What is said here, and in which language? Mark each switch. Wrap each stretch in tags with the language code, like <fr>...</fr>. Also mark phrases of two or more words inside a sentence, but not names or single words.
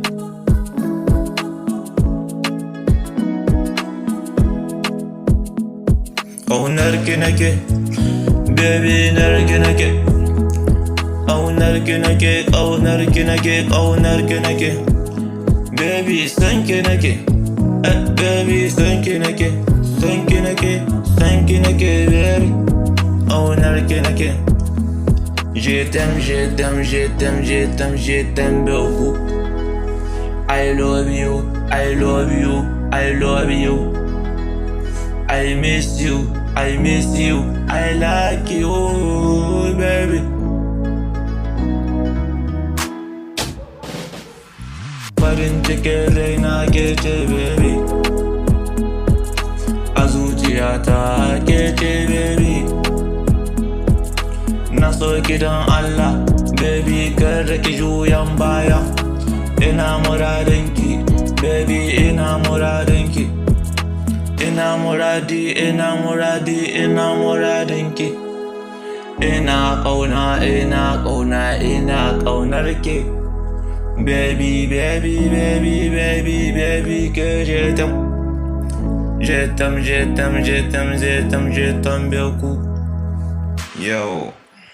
<ha>Ƙaunar ki nake, baby, narki nake. Ƙaunar ki nake, ƙaunar ki nake, ƙaunar ki nake. Baby, san ki nake. Baby, san ki nake, san ki nake, san ki nake, baby. Ƙaunar ki nake.</ha> <fr>Je t'aime, je t'aime, je t'aime, je t'aime, je t'aime beaucoup.</fr> <en>I love you, I love you, I love you. I miss you, I miss you, I like you, baby.</en> <ha>Farin cikin raina ke ce baby. A zuciyata ke ce baby. Na so ki don Allah, baby, kada ki juyan baya. Ina muradinki, baby, ina muradinki. Ina muradi, ina muradi, ina muradinki. Ina ƙauna, ina ƙauna, ina ƙaunarki.</ha> <en>Baby, baby, baby, baby, baby,</en> <fr>que je t'aime. Je t'aime, je t'aime, je t'aime, je t'aime, je t'aime beaucoup. Yo.</fr>